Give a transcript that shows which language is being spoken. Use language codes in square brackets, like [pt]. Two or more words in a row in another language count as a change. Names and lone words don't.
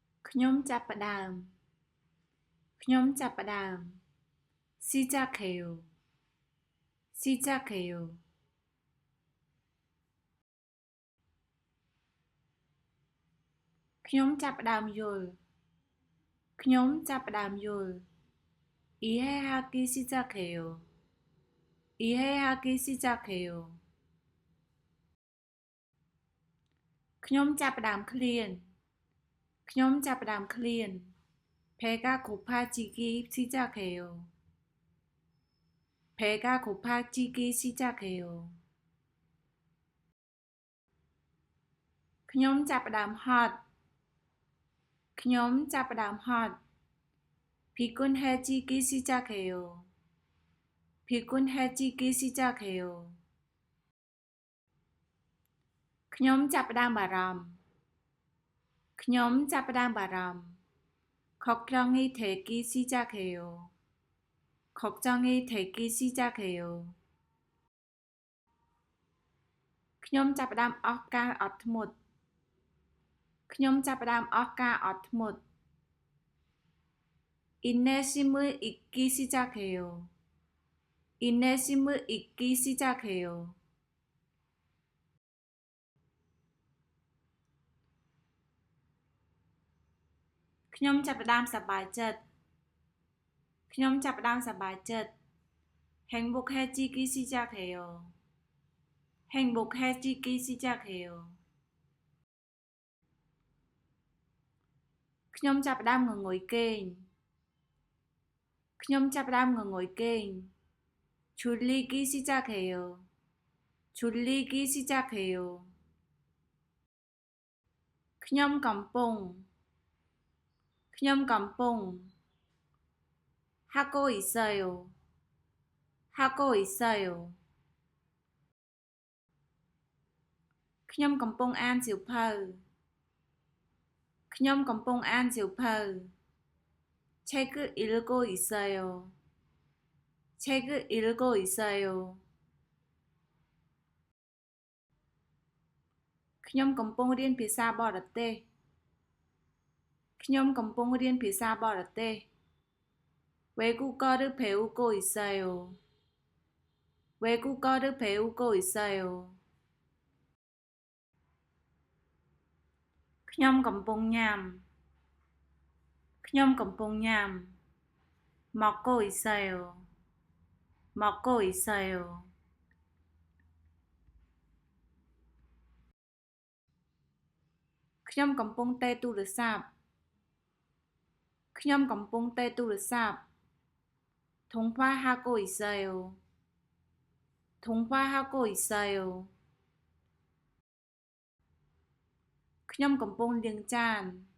[km] ខ្ញុំចាប់ផ្ដើមខ្ញុំចាប់ផ្ដើម [ko] 시작해요 시작해요 [km] ខ្ញុំចាប់ផ្ដើមយល់ខ្ញុំចាប់ផ្ដើមយល់ [ko] 이해하기 시작해요 이해하기 시작해요 [km] ខ្ញុំចាប់ផ្ដើមឃ្លានខ្ញុំចាប់ផ្ដើមឃ្លាន [ko] 배가 고파지기 시작해요 배가 고파지기 시작해요 [km] ខ្ញុំចាប់ផ្ដើមហត់ខ្ញុំចាប់ផ្ដើមហត់ [ko] 피곤해지기 시작해요 피곤해지기 시작해요 [km] ខ្ញុំចាប់ផ្ដើមបារម្ភខ្ញុំចាប់ផ្ដើមបារម្ភ [ko] 걱정이 되기 시작해요 걱정이 되기 시작해요 [km] ខ្ញុំចាប់ផ្ដើមអស់ការអត់ធ្មត់ខ្ញុំចាប់ផ្ដើមអស់ការអត់ធ្មត់ [ko] 인내심을 잃기 시작해요 인내심을 잃기 시작해요 [km] ខ្ញុំចាប់ផ្ដើមសប្បាយចិត្តខ្ញុំចាប់ផ្ដើមសប្បាយចិត្ត [ko] 행복해지기 시작해요 행복해지기 시작해요 [km] ខ្ញុំចាប់ផ្ដើមងងុយគេងខ្ញុំចាប់ផ្ដើមងងុយគេង [ko] 졸리기 시작해요 졸리기 시작해요 [km] ខ្ញុំកំពុង [ko] 하고 있어요 하고 있어요 [km] ខ្ញុំកំពុងអានសៀវភៅ ខ្ញុំកំពុងអានសៀវភៅ [ko] 책을 읽고 있어요 책을 읽고 있어요 [km] ខ្ញុំកំពុងរៀនភាសាបរទេសខ្ញុំកំពុងរៀនភាសាបរទេស [ko] 외국어를 배우고 있어요 외국어를 배우고 있어요 [km] ខ្ញុំកំពុងញ៉ាំខ្ញុំកំពុងញ៉ាំ [ko] 먹고 있어요 먹고 있어요 [km] ខ្ញុំកំពុងទែទូរស័ព្ទ ខ្ញុំកំពុងទែទូរស័ព្ទ [ko] 통화하고 있어요 통화하고 있어요 [km] ខ្ញុំកំពុងលាងចាន